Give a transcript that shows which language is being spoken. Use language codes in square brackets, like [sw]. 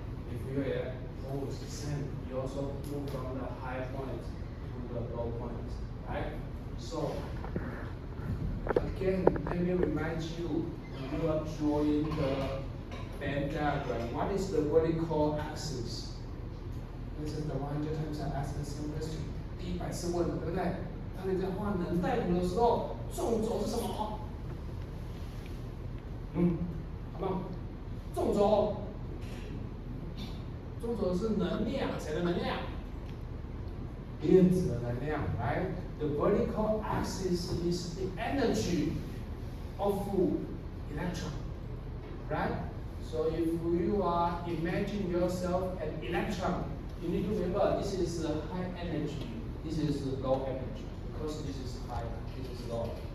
[en] If you are holes, same. You also move from the high point to the low point. Right? So again, let me remind you, when you are drawing the band diagram, what is the vertical axis? This is the 100 times I asked the same question. [zh] 第100次问的，对不对？当你在画能带图的时候，纵轴是什么？好吗？纵轴，纵轴是能量，谁的能量？电子的能量 ， [en] right? The vertical axis is the energy of electron, right? So if you are imagine yourself an electron, you need to remember this is high energy, this is low energy, because this is high, this is low.